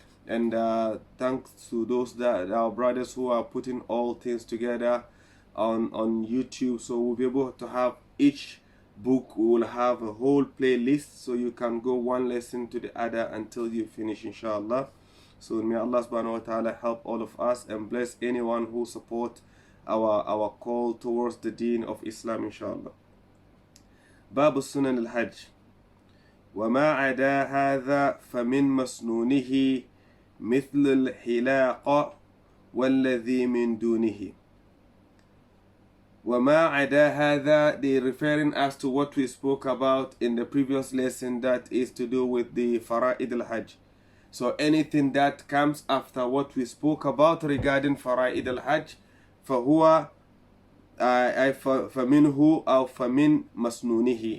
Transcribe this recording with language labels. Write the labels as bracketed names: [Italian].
[English] And thanks to those that our brothers who are putting all things together on YouTube, so we'll be able to have each book. We will have a whole playlist, so you can go one lesson to the other until you finish, inshallah. So may Allah subhanahu wa ta'ala help all of us and bless anyone who support our call towards the deen of Islam, inshallah. [Arabic] باب السنن الحج وما عدا هذا فمن مسنونه مثل الحلاق والذي من دونه. وما عدا هذا, [English] they referring us to what we spoke about in the previous lesson, that is to do with the Fara'id al-Hajj. So anything that comes after what we spoke about regarding Fara'id al-Hajj, [Arabic] فهو فمنه أو فمن مسنونه.